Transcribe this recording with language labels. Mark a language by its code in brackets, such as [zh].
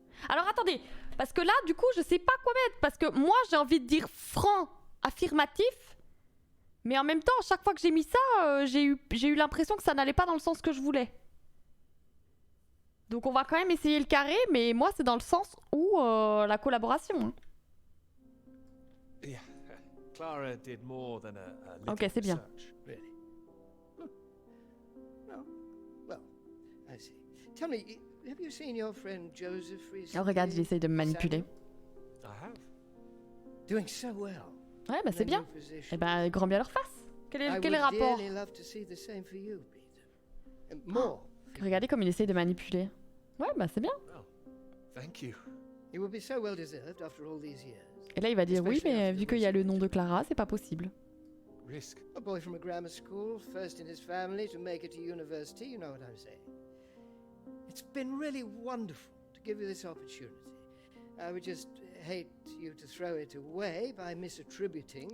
[fr] Alors attendez, parce que là, du coup, je sais pas quoi mettre. Parce que moi, j'ai envie de dire franc, affirmatif. Mais en même temps, à chaque fois que j'ai mis ça, j'ai eu l'impression que ça n'allait pas dans le sens que je voulais. Donc on va quand même essayer le carré, mais moi, c'est dans le sens où la collaboration. Hein. [en] Yeah. Clara did more than a little [fr] Ok, c'est bien. [en] research. Really? No. Well, I see. Tell me, have you seen your friend Joseph recently? [fr] Oh, regarde, il essaye de me manipuler. [en] I have. Doing so well. [fr] Ouais, bah c'est bien. Eh ben, grand bien leur face. Quel est le rapport? [en] Love to see the same for you, Peter. And more. [fr] Regardez comme il essaye de manipuler. Ouais, bah c'est bien. [en] Well, thank you. It would be so well deserved after all these years. [fr] Et là, il va dire oui, mais vu qu'il y a le nom de Clara, c'est pas possible. [en] Risk. A boy from a grammar school, first in his family to make it to university, you know what I'm saying. It's been really wonderful to give you this opportunity. I would just hate you to throw it away by misattributing